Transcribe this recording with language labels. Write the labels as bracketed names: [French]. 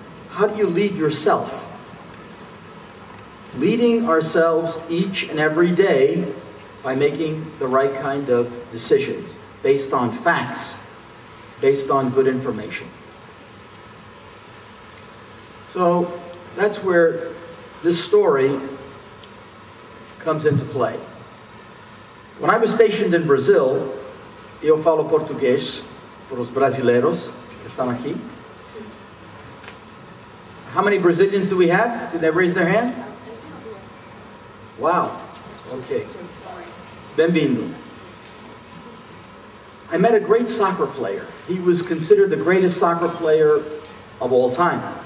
[English] How do you lead yourself? Leading ourselves each and every day by making the right kind of decisions based on facts, based on good information. So that's where this story comes into play. When I was stationed in Brazil, [Portuguese] eu falo português para os brasileiros que estão aqui. [English] How many Brazilians do we have? Did they raise their hand? Wow. Okay. [Portuguese] Bem-vindo. [English] I met a great soccer player. He was considered the greatest soccer player of all time.